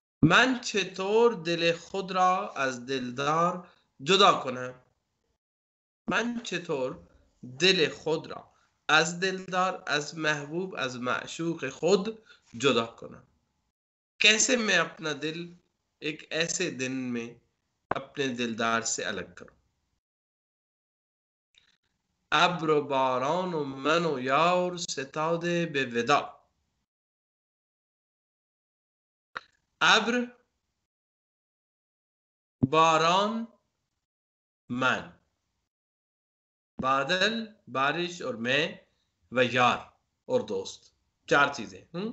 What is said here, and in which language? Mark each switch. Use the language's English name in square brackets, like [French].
[Persian] من چطور دل خود را از دلدار جدا کنم. من چطور دل خود را از دلدار، از محبوب، از معشوق خود جدا کنم. [Hindi] कैसे मैं अपना दिल एक ऐसे दिन में अपने दिलदार से अलग करूं। [Persian] ابر و باران و من و یار ستاده به ودا. ابر، باران، من، [Hindi] बादल, बारिश और मैं व यार और दोस्त, चार चीजें.